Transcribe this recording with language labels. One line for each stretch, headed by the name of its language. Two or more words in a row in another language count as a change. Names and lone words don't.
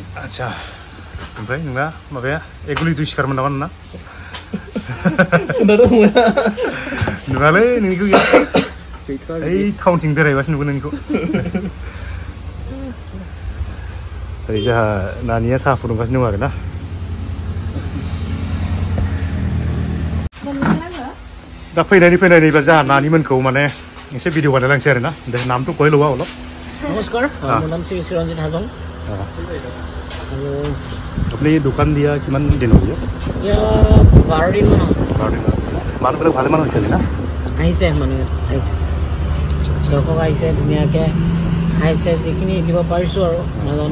Bodo: आदसा ओमफ्राय नोंना माबाया एगुलि 2 सिखारमोन नामा नोंना नुवालै नोंनिखौ ओइ टाउनथिं बेरायबासो नुगोन नोंनिखौ ओरै जोंहा नानिया साहा फुदुंगासिनो दं आरोना दा फैनाय नैबा जोंहा नानिमोनखौ माने एसे भिडिअ बानायलांसै आरोना नाम तो
Assamese: কৈ লোৱা অলপ नमस्कार মোৰ নাম শ্ৰী ৰঞ্জিত হাজং আপুনি দোকান দিয়া কিমান দিন হ'ল এতিয়া 12 দিন মান মানুহবিলাক ভালেমান হৈছে না আহিছে মানুহ আহিছে দৰ্শক আহিছে ধুনীয়াকৈ খাইছে যিখিনি দিব পাৰিছোঁ আৰু নাজানো